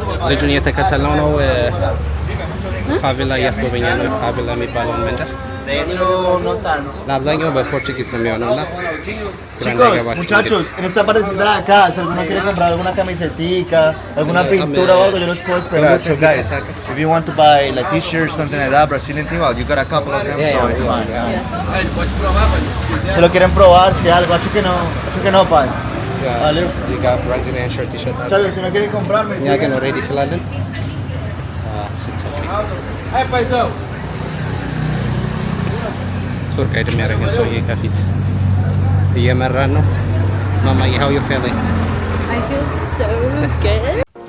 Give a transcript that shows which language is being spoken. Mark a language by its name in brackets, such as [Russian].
[Amharic] ልጁን እየተከተልነው ነው። ፋቬላ እያስጎበኘ ነው። ፋቬላ የሚባለውን መንደር [Spanish] De hecho, no tanto. [Amharic] ለአብዛኛው በፖርቹጊዝ ነው የሚሆነው እና [Spanish] Chicos, muchachos, en esta partecita de acá, si alguno quiere comprar alguna camisetica, alguna pintura o algo, yo los puedo esperar. [English] So guys, if you want to buy like t-shirts, something like that, Brazilian team, well, you got a couple of them, so it's fine. [Spanish] Si lo quieren probar, si algo, así que no, pai. Vale. [Amharic] እዚህ ጋር ብራዚሊያን ሸርት ይሸጣል። [Spanish] Muchachos, si no quieren comprarme, [Amharic] እኛ ግን ሬዲ ስላለን ሱር ጋይድ የሚያደርገን ሰውዬ ከፊት እየመራን ነው። ማማዬ [English] how you feeling? I feel so good.